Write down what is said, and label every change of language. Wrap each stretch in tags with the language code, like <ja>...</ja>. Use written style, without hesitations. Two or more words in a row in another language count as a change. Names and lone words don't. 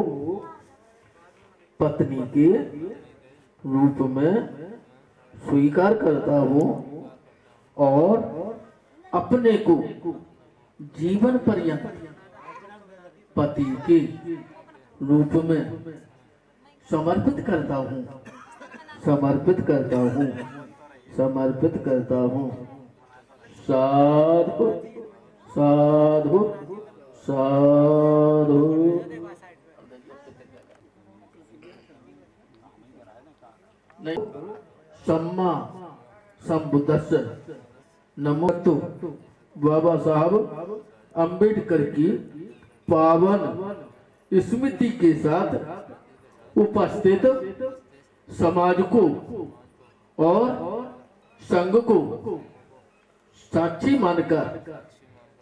<hi>पत्नी के रूप में स्वीकार करता हूँ और अपने को जीवन पर्यंत पति के रूप में समर्पित करता हूँ समर्पित करता हूँ समर्पित करता हूँ।</hi> <pi>साधु साधु साधु। सम्मा संबुद्धस्स।</pi> <hi>नमो तु बाबा साहब अम्बेडकर की पावन स्मृति के साथ उपस्थित समाज को और संघ को साक्षी मानकर</hi>